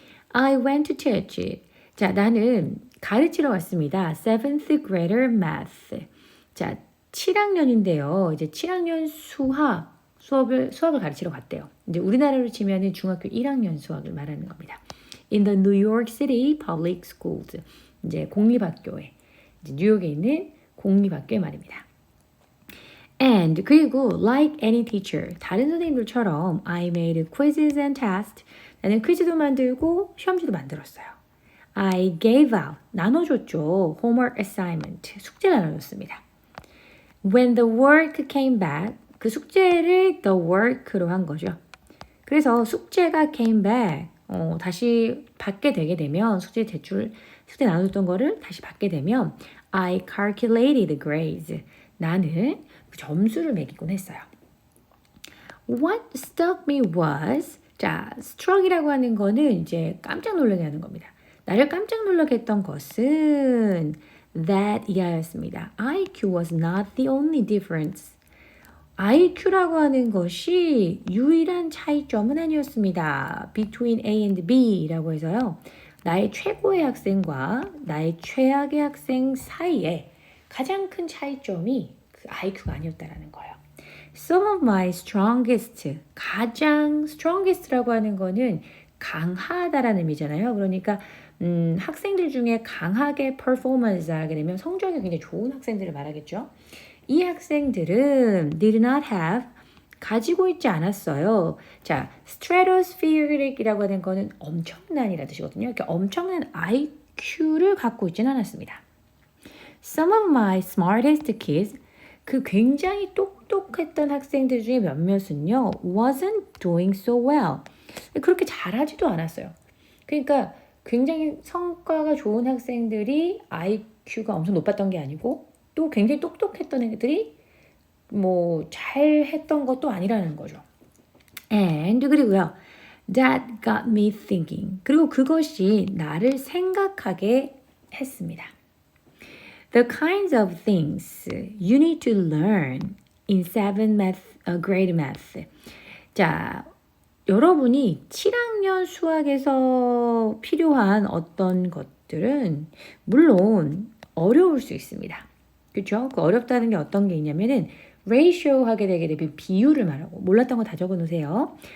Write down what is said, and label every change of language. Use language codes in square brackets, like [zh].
[en] I went to teach. [ko] 자, 나는 가르치러 왔습니다. [en] 7th grader math. [ko] 자, 7학년인데요. 이제 7학년 수업을 가르치러 갔대요. 이제 우리나라로 치면은 중학교 1학년 수업을 말하는 겁니다. [en] In the New York City Public Schools. [ko] 이제 공립학교에, 이제 뉴욕에 있는 공립학교의 말입니다. [en] And [ko] 그리고 [en] like any teacher, [ko] 다른 선생님들처럼 [en] I made quizzes and tests. [ko] 나는 퀴즈도 만들고 시험지도 만들었어요. [en] I gave out, [ko] 나눠줬죠. [en] homework assignment, [ko] 숙제를 나눠줬습니다. [en] When the work came back, [ko] 그 숙제를 the work로 한 거죠. 그래서 숙제가 [en] came back, [ko] 다시 받게 되게 되면 숙제 나눠줬던 거를 다시 받게 되면 [en] I calculated the grades. [ko] 나는 점수를 매기곤 했어요. [en] What struck me was, [ko] 자, struck이라고 하는 거는 이제 깜짝 놀라게 하는 겁니다. 나를 깜짝 놀라게 했던 것은 that 이하였습니다. [en] IQ was not the only difference. [ko] IQ라고 하는 것이 유일한 차이점은 아니었습니다. [en] Between A and B [ko] 라고 해서요. 나의 최고의 학생과 나의 최악의 학생 사이에 가장 큰 차이점이 그 IQ가 아니었다라는 거예요. [en] Some of my strongest, [ko] 가장 strongest라고 하는 거는 강하다라는 의미잖아요. 그러니까 학생들 중에 강하게 performance 하게 되면 성적이 굉장히 좋은 학생들을 말하겠죠. 이 학생들은 [en] did not have, [ko] 가지고 있지 않았어요. 자, stratospheric이라고 하는 거는 엄청난이라는 뜻이거든요. 이렇게 엄청난 IQ를 갖고 있지는 않았습니다. [en] Some of my smartest kids, [ko] 그 굉장히 똑똑했던 학생들 중에 몇몇은요, [en] wasn't doing so well. [ko] 그렇게 잘하지도 않았어요. 그러니까 굉장히 성과가 좋은 학생들이 IQ가 엄청 높았던 게 아니고 또 굉장히 똑똑했던 애들이 뭐 잘했던 것도 아니라는 거죠. [en] And [ko] 그리고요, [en] that got me thinking. [ko] 그리고 그것이 나를 생각하게 했습니다. [en] The kinds of things you need to learn in 7th grade math. [ko] 자, 여러분이 7학년 수학에서 필요한 어떤 것들은 물론 어려울 수 있습니다. 그렇죠? 그 어렵다는 게 어떤 게 있냐면은 ratio 하게 되게 되면 비율을 말하고 몰랐던 거 다 적어 놓으세요.